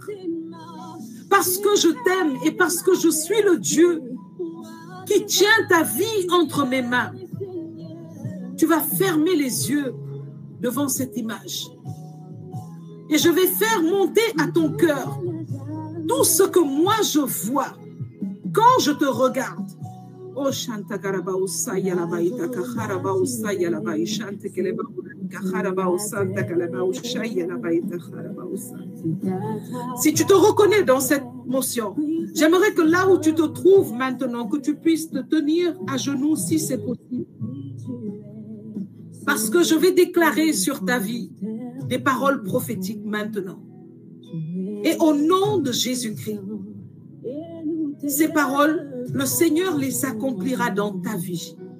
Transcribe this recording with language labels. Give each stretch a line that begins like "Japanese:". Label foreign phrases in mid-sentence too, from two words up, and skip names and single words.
French: Parce que je t'aime et parce que je suis le Dieu qui tient ta vie entre mes mains. Tu vas fermer les yeux devant cette image. Et je vais faire monter à ton cœur tout ce que moi je vois quand je te regarde. Oh Shanta Karabausa Yalabaita Kaharabausa Yalabai Shanta Keleba Kaharabausa Takalabausha Yalabaita Karabausa. Si tu te reconnais dans cette motion, j'aimerais que là où tu te trouves maintenant, que tu puisses te tenir à genoux si c'est possible. Parce que je vais déclarer sur ta vie des paroles prophétiques maintenant. Et au nom de Jésus-Christ, ces paroles, le Seigneur les accomplira dans ta vie.